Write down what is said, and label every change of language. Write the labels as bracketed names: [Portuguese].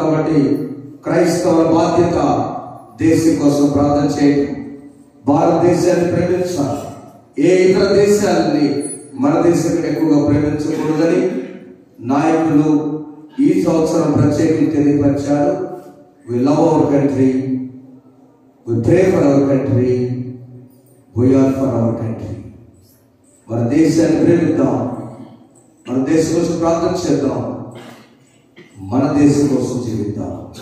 [Telugu] కాబట్టి క్రైస్తవ బాధ్యత దేశం కోసం ప్రార్థన చేయడం, భారతదేశాన్ని ప్రేమించాలి. ఏ ఇతర దేశాలని మన దేశం ఎక్కువగా ప్రేమించకూడదని నాయకులు ఈ సంవత్సరం ప్రత్యేకంగా తెలియపరిచారు. [English] We love our country, we pray for our country, we are for our country. [Telugu] మన దేశాన్ని ప్రేమిద్దాం, మన దేశం కోసం ప్రార్థన చేద్దాం, మన దేశం కోసం జీవిద్దాం.